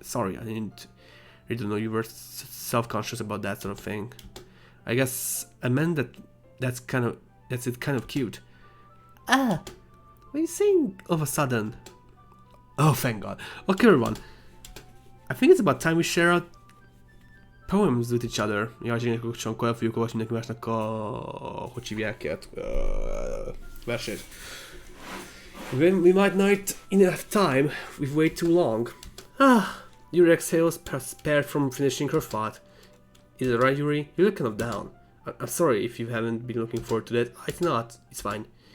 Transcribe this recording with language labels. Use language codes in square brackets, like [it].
[en] Sorry, I didn't really know you were self-conscious about that sort of thing. I guess I meant that's kind of cute. Ah, what are you saying all of a sudden? Oh, thank God. Okay, everyone. I think it's about time we share out poems with each other. [hu] Ja, akkor el fogjuk olvasni neki másnak a... hogy hívják ilyet? Versét. [en] We might not enough time. We've waited too long. Yuri exhales, spared from finishing her thought. Is it right, Yuri? You look kind of down. I'm sorry if you haven't been looking forward to that. It's not. It's fine.